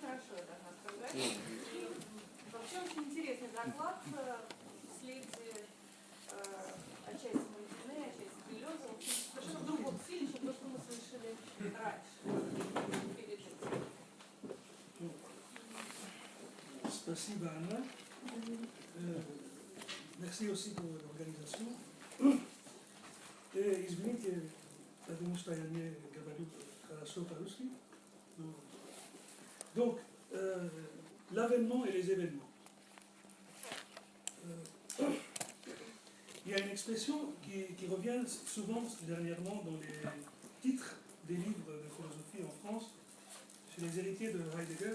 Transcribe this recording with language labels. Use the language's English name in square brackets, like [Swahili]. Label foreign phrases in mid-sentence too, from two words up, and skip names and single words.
[Russian] большое, должна сказать. Вообще очень интересный доклад в следе отчасти Мальдины, отчасти Береза, совершенно в другом стиле, чем то, что мы слышали раньше, перед этим. Спасибо, Anna. [French] Merci aussi pour l'organisation. [Russian] Et извините, потому что я не говорю хорошо по-русски. [French] Donc, l'avènement et les événements. Il y a une expression qui revient souvent dernièrement dans les titres des livres de philosophie en France, chez les héritiers de Heidegger.